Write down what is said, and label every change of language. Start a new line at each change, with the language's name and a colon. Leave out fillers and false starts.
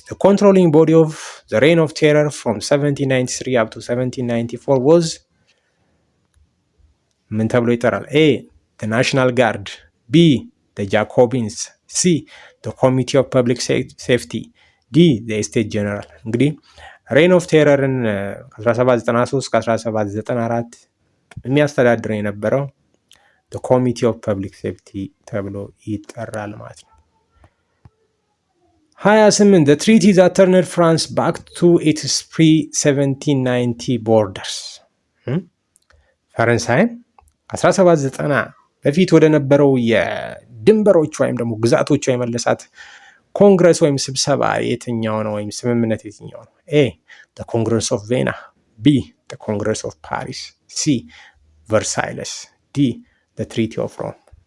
English: The controlling body of the reign of terror from 1793 up to 1794 was
Amharic: ምን ተብሎ ይጠራል?
English: A. The National Guard. B. The Jacobins. C. The Committee of Public Safety. D. The Estate General.
Amharic: እንግዲህ ሬን ኦፍ ቴረርን ከ1793 ከ1794 የሚያስተዳድር የነበረው
English: the Committee of Public Safety
Amharic: ተብሎ ይጠራል ማለት ነው። 28.
English: The treaty that turned France back to its pre-1790 borders.
Amharic: ፈረንሳይን 1790 በፊት ወደ ነበረው የድንበሮች ወይም ደግሞ ግዛቶቿ የመለሳት ኮንግረስ ወይም ስብሰባ የትኛው ነው ወይም ስምምነት የትኛው ነው?
English: A. The Congress of Vienna. B. The Congress of Paris. C. Versailles. D. The Treaty of Rome.